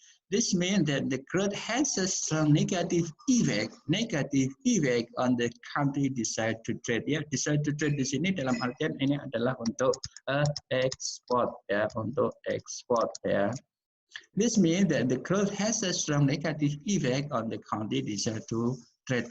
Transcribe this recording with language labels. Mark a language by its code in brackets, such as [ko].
[en] This means that the growth has a strong negative effect on the country decide to trade. [id] Ya, [en] decide to trade [id] di sini dalam artian ini adalah untuk ekspor ya, untuk ekspor ya. [en] This means that the growth has a strong negative effect on the country decide to trade.